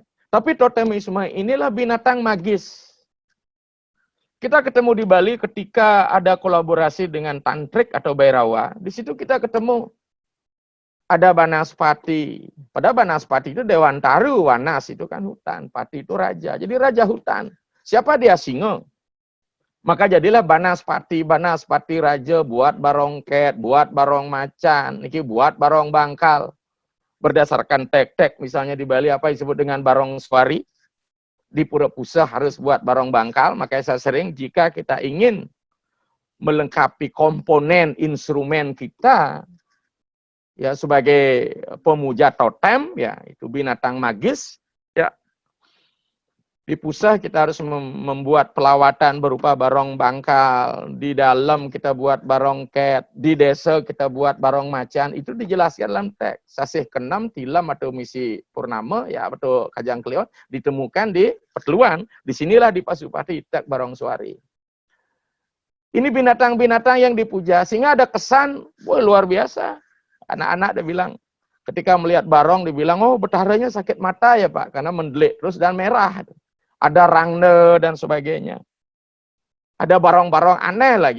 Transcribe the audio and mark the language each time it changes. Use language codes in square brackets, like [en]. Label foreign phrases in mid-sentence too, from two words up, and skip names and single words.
[id] Tapi totemisme inilah binatang magis. Kita ketemu di Bali ketika ada kolaborasi dengan tantrik atau Bhairawa. Di situ kita ketemu ada Banaspati. Pada Banaspati itu Dewantaru, Wanas itu kan hutan, Pati itu raja. Jadi raja hutan. Siapa dia? Singa. Maka jadilah Banaspati, Banaspati raja buat barongket, buat barong macan, niki buat barong bangkal. Berdasarkan tek-tek, misalnya di Bali apa disebut dengan barong swari, di Pura Pusah harus buat barong bangkal, makanya saya sering jika kita ingin melengkapi komponen instrumen kita, ya sebagai pemuja totem, ya itu binatang magis, ya di Pusah kita harus membuat pelawatan berupa barong bangkal, di dalam kita buat barongket, di desa kita buat barong macan, itu dijelaskan dalam teks. Sasih keenam, tilam atau misi purnama, ya atau kajang keliot, ditemukan di Petluan, disinilah di Pasupati, tek barong suari. Ini binatang-binatang yang dipuja, sehingga ada kesan, wah luar biasa. Anak-anak dia bilang, ketika melihat barong, dibilang, oh bertaranya sakit mata ya Pak, karena mendelik terus dan merah. Ada rangne dan sebagainya. Ada barong-barong aneh lagi.